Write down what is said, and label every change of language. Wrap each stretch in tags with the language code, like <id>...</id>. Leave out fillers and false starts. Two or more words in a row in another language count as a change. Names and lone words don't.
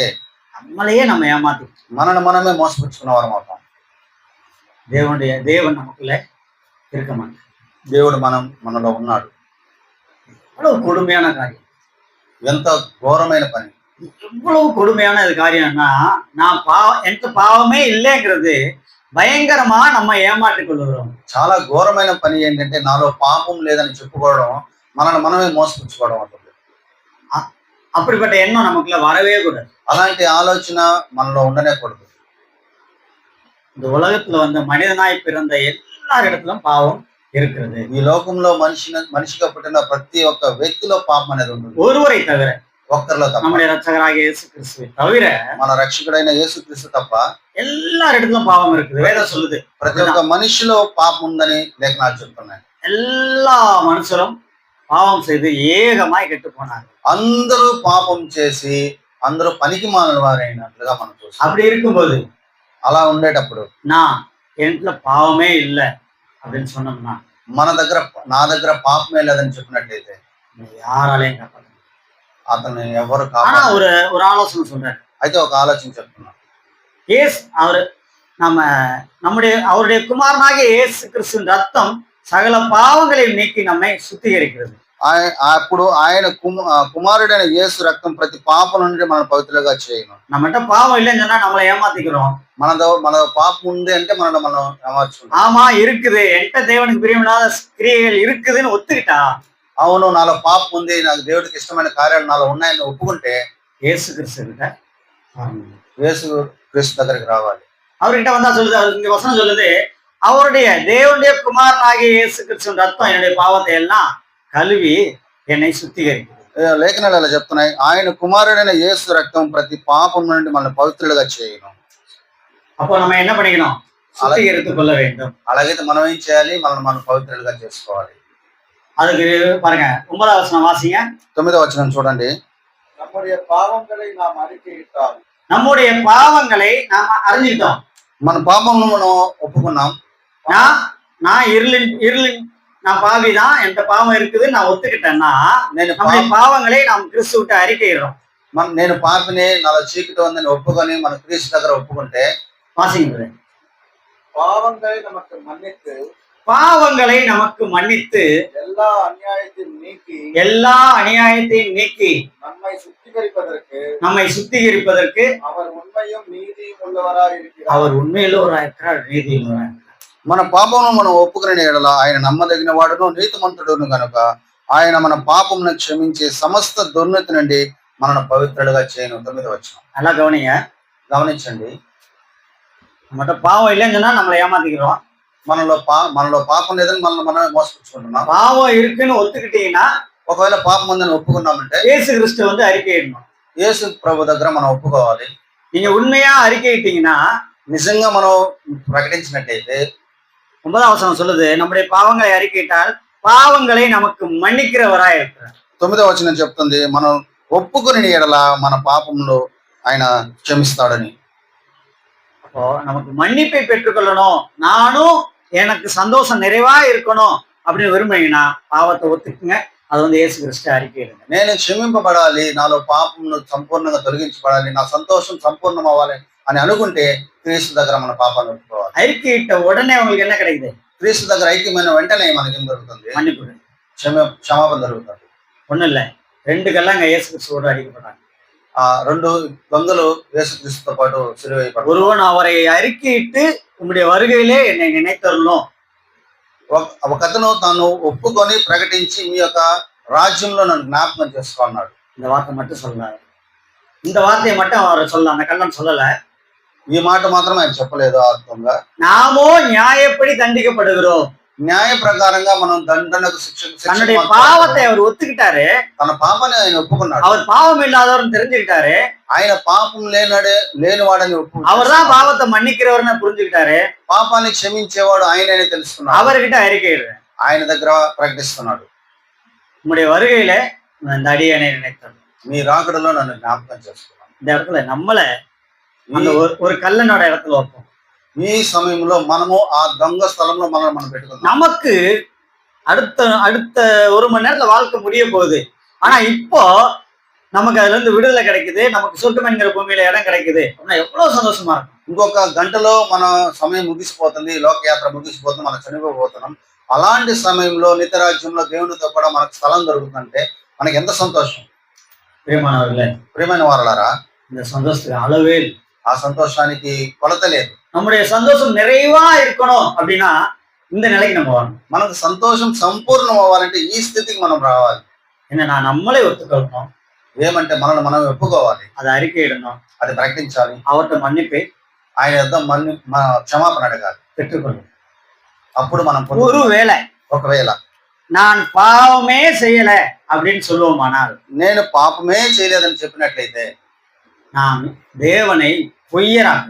<ta>நம்மளையே நம்ம ஏமாத்தி</ta> <te>మనను మనమే మోసపుచ్చుకున్న వారం అవుతాం.</te> <ta>தேவன் நமக்குள்ள இருக்க மாட்டார்.</ta> <te>దేవుడు మనలో ఉన్నాడు.</te> <ta>எவ்வளவு கொடுமையான காரியம்,</ta> <te>ఎంత ఘోరమైన పని,</te> <ta>எவ்வளவு கொடுமையான காரியம்னா, நான் என்கிட்ட பாவமே இல்லைங்கிறது பயங்கரமா நம்ம ஏமாற்றிக் கொள்ளுகிறோம்.</ta> <te>చాలా ఘోరమైన పని ఏంటంటే నాలో పాపం లేదని చెప్పుకోవడం, మనల్ని మనమే మోసపుచ్చుకోవడం అవుతుంది.</te> <ta>அப்படிப்பட்ட எண்ணம் நமக்குள்ள வரவே கூடாது.</ta> <te>అలాంటి ఆలోచన మనలో ఉండనే కూడదు.</te> <ta>இந்த உலகத்துல வந்த மனிதனாய் பிறந்த எல்லாரிடத்திலும் பாவம் இருக்கிறது.</ta> <te>ఈ లోకంలో మనిషిగా పుట్టిన ప్రతి ఒక్క వ్యక్తిలో పాపం అనేది ఉంటుంది.</te> <ta>ஒருவரை தவிர,</ta> <te>ఒక్కరిలో తప్ప,</te> <ta>நம்முடைய ரட்சகராகிய இயேசு கிறிஸ்துவை தவிர</ta> <te>మన రక్షకుడైన యేసుక్రీస్తు తప్ప</te> <ta>எல்லாரிடத்திலும் பாவம் இருக்குது. வேதம் சொல்லுது,</ta> <te>ప్రతి ఒక్క మనిషిలో పాపం ఉందని లేఖనాలు చెప్తున్నాయి.</te> <ta>எல்லா மனுஷரும் பாவம் செய்து ஏகமாய் கெட்டு போனாங்க.</ta> <te>అందరూ పాపం చేసి అందరూ పనికి మాలిన వారైనట్లుగా మనం చూస్తాం.</te> <ta>அப்படி இருக்கும்போது,</ta> <te>అలా ఉండేటప్పుడు</te> <ta>நான் என்கிட்ட பாவமே இல்லை அப்படின்னு சொன்னோம்னா,</ta> <te>నా దగ్గర పాపమే లేదని చెప్పినట్లయితే</te> <ta>யாராலையும் காப்பாற்ற</ta> <te>అతను ఎవరు</te> <ta>ஆனா ஒரு ஆலோசனை சொல்றாரு.</ta> <te>అయితే ఒక ఆలోచన చెప్తున్నా.</te> <ta>அவருடைய குமாரனாகிய இயேசு கிறிஸ்துவின் ரத்தம் சகல பாவங்களையும் நீக்கி நம்மை சுத்திகரிக்கிறது.</ta> <te>అప్పుడు ఆయన కుమారుడైన యేసు రక్తం ప్రతి పాపం నుండి మనం పవిత్రంగా చేయను.</te> <ta>நம்மகிட்ட பாவம் இல்லைன்னு சொன்னா நம்மளை ஏமாத்திக்கிறோம்.</ta> <te>మన పాపం ఉంది అంటే మనం ఏమార్చుకుంటాం.</te> <ta>ஆமா இருக்குது, என்கிட்ட தேவனுக்கு பிரியமில்லாத கிரியைகள் இருக்குதுன்னு ஒத்துக்கிட்டா,</ta> <te>అవును నాలో పాపం ఉంది, నాకు దేవుడికి ఇష్టమైన కార్యాలు నాలో ఉన్నాయని ఒప్పుకుంటే</te> <ta>இயேசு கிறிஸ்து கிட்ட</ta> <te>యేసుక్రీస్తు దగ్గరికి రావాలి.</te> <ta>அவர்கிட்ட வந்தா சொல்லுது, இங்க வசனம் சொல்லுது, தேவனுடைய குமாரனாகிய இயேசு கிறிஸ்துவின் ரத்தம் என்னுடைய பாவத்தை எல்லாம் கழுவி என்னை சுத்திகரிக்கிறது.</ta> <te>లేఖనాలు అలా చెప్తున్నాయి, ఆయన కుమారుడైన యేసు రక్తం ప్రతి పాపం నుండి మనల్ని పవిత్రులుగా చేయను.</te> <ta>அப்போ நம்ம என்ன பண்ணிக்கணும்? சுத்திகரித்துக் கொள்ள வேண்டும்.</ta> <te>అలాగైతే మనం ఏం చేయాలి? మనం పవిత్రులుగా చేసుకోవాలి.</te> <ta>அதுக்கு பாருங்க, 9வது வசனம் வாசிங்க.</ta> <te>9వ వచనం చూడండి.</te> <ta>நம்முடைய பாவங்களை நாம் அறிக்கையிட்டால், நம்முடைய பாவங்களை நாம அறிஞ்சிட்டோம்.</ta> <te>మన పాపంను మనం ఒప్పుకున్నాం.</te> <ta>நான் இருளின் நான் பாவிதான், என்கிட்ட பாவம் இருக்குது நான் ஒத்துக்கிட்டேன்னா, நம்முடைய பாவங்களை நாம் கிறிஸ்துவிட்ட அறிக்கையிடுறோம்.</ta> <te>నేను పాపిని, నాలో చీకటి ఉందని ఒప్పుకొని మన క్రీస్తు దగ్గర ఒప్పుకుంటే,</te> <ta>வாசிங்க, பாவங்களை நமக்கு மன்னித்து எல்லா அநியாயத்தையும் நீக்கி நம்மை சுத்திகரிப்பதற்கு அவர் உண்மையும் நீதியும் உள்ளவராய் இருக்கிறார். அவர் உண்மையுள்ளவராய் இருக்கிறார், நீதியும் உள்ளவராய்.</ta> <te>మన పాపమును మనం ఒప్పుకునే ఎడల ఆయన నమ్మదగిన వాడును నీతిమంతుడును గనుక ఆయన మన పాపమును క్షమించి సమస్త దుర్నీతి నుండి మనను పవిత్రులుగా చేయను. 9వ వచనం</te> <ta>நல்லா</ta> <te>గమనించండి.</te> <ta>நம்மகிட்ட பாவம் இல்லைன்னு சொன்னா நம்மளை ஏமாத்திக்கிறோம்.</ta> <te>మనలో పాపం లేదని మనమే మోసపుచ్చుకుంటున్నాం.</te> <ta>பாவம் இருக்குன்னு ఒత్తుக்கிட்டீங்கன்னா,</ta> <te>ఒకవేళ పాపం ఉందని ఒప్పుకున్నామంటే</te> <ta>இயேசு கிறிஸ்து அறிக்கையிடணும்.</ta> <te>యేసు ప్రభు దగ్గర మనం ఒప్పుకోవాలి.</te> <ta>நீங்க உண்மையா அறிக்கையிட்டீங்கன்னா,</ta> <te>నిజంగా మనం ప్రకటించినట్టయితే,</te> <ta>9வது வசனம் சொல்லுது, நம்முடைய பாவங்களை அறிக்கையிட்டால் பாவங்களை நமக்கு மன்னிக்கிறவராய் இருக்கிறார்.</ta> <te>9వ వచనం చెప్తుంది, మనం ఒప్పుకుని ఎడల మన పాపంలో ఆయన క్షమిస్తాడని.</te> <ta>அப்போ நமக்கு மன்னிப்பை பெற்றுக்கொள்ளணும், நானும் எனக்கு சந்தோஷம் நிறைவா இருக்கணும் அப்படின்னு விரும்புனீங்கன்னா பாவத்தை ஒத்துக்குங்க. அது இயேசு கிறிஸ்து அறிக்கையிடுங்க.</ta> <te>నేను క్షమింపబడాలి, నాలో పాపమును సంపూర్ణంగా తొలగించబడాలి, నా సంతోషం సంపూర్ణం అవ్వాలి అని అనుకుంటే క్రీస్తు దగ్గర మన పాపాన్ని ఒప్పుకోవాలి.</te> <ta>அறிக்கையிட்ட உடனே உங்களுக்கு என்ன கிடைக்குது?</ta> <te>క్రీస్తు దగ్గర ఐక్యమైన వెంటనే మనకేం దొరుకుతుంది?</te> <ta>மன்னிப்பு.</ta> <te>క్షమాపణ దొరుకుతుంది.</te> <ta>ஒண்ணும் இல்ல, 2 கல்லாங்க இயேசு கிறிஸ்துவோடு அடிக்கப்பட்டாங்க.</ta> <te>2 దొంగలు యేసుక్రీస్తుతో పాటు సిలువ వేయబడ్డారు.</te> <ta>ஒருவன் அவரை அறிக்கையிட்டு உம்முடைய வருகையிலே என்னை நினைத்தருளும்.</ta> <te>ఒకతను తాను ఒప్పుకొని ప్రకటించి మీ యొక్క రాజ్యంలో నన్ను జ్ఞాపకం చేసుకో అన్నాడు.</te> <ta>இந்த వార్த்தை மட்டும் சொல்றாரு. இந்த வார்த்தையை மட்டும் அவர் சொல்ல, அந்த கள்ளன் சொல்லல.</ta> <te>ఈ మాట మాత్రం ఆయన చెప్పలేదు. ఆ దొంగ</te> <ta>நாமோ நியாயப்படி தண்டிக்கப்படுகிறோம்.</ta> <te>న్యాయ ప్రకారంగా మనం దండనకు</te> <ta>தன்னுடைய பாவத்தை அவர் ஒத்துக்கிட்டாரு.</ta> <te>తన పాపాన్ని ఆయన ఒప్పుకున్నాడు.</te> <ta>அவர் பாவம் இல்லாதவர்னு தெரிஞ்சுக்கிட்டாரு.</ta> <te>ఆయన పాపం లేనివాడని</te> <ta>அவர் தான் பாவத்தை மன்னிக்கிறவர்னு புரிஞ்சுக்கிட்டாரு.</ta> <te>పాపాన్ని క్షమించేవాడు ఆయననే తెలుసుకున్నాడు.</te> <ta>அவர்கிட்ட அறிக்கையிடுறேன்,</ta> <te>ఆయన దగ్గర ప్రకటిస్తున్నాడు,</te> <ta>உங்களுடைய வருகையில இந்த அடியனை நினைத்தது.</ta> <te>మీ రాకడలో నన్ను జ్ఞాపకం చేసుకున్నాను.</te> <ta>இந்த இடத்துல நம்மள அந்த ஒரு கல்லனோட இடத்துல வைப்போம்.</ta> <te>ఈ సమయంలో మనము ఆ దొంగ స్థలంలో మనం పెట్టుకుందాం.</te> <ta>நமக்கு அடுத்த 1 மணி நேரத்துல வாழ்க்கை முடிய போகுது. ஆனா இப்போ நமக்கு அதுல இருந்து விடுதலை கிடைக்குது, நமக்கு சொர்க்கம் என்கிற பூமியில இடம் கிடைக்குது அப்படின்னா எவ்வளவு சந்தோஷமா இருக்கும்.</ta> <te>ఇంకొక గంటలో మన సమయం ముగిసిపోతుంది, లోకయాత్ర ముగిసిపోతుంది, మనం చనిపోతున్నాం. అలాంటి సమయంలో నిత్యరాజ్యంలో దేవునితో కూడా మనకు స్థలం దొరుకుతుందంటే మనకి ఎంత సంతోషం.</te> <ta>பிரியமானவர்களே,</ta> <te>ప్రియమైన వారలారా,</te> <ta>இந்த சந்தோஷத்துக்கு அளவே இல்லை.</ta> <te>ఆ సంతోషానికి కొలత లేదు.</te> <ta>நம்முடைய சந்தோஷம் நிறைவா இருக்கணும் அப்படின்னா இந்த நிலைக்கு நம்ம வரணும்.</ta> <te>మనకు సంతోషం సంపూర్ణం అవ్వాలంటే ఈ స్థితికి మనం రావాలి.</te> <ta>என்னன்னா நம்மளே ஒத்துக்கணும்,</ta> <te>ఏమంటే మనల్ని మనం ఒప్పుకోవాలి,</te> <ta>அதை அறிக்கையிடணும்,</ta> <te>అది ప్రకటించాలి,</te> <ta>அவர்கிட்ட மன்னிப்பை</ta> <te>ఆయన యొద్ద క్షమాపణ అడగాలి,</te> <ta>பெற்றுக்கொள்ளும்.</ta> <te>అప్పుడు మనం</te> <ta>ஒருவேளை</ta> <te>ఒకవేళ</te> <ta>நான் பாவமே செய்யல அப்படின்னு சொல்லுவோமானால்,</ta> <te>నేను పాపమే చేయలేదని చెప్పినట్లయితే</te> <ta>நாம் தேவனை பொய்யராக்குவோம்.</ta>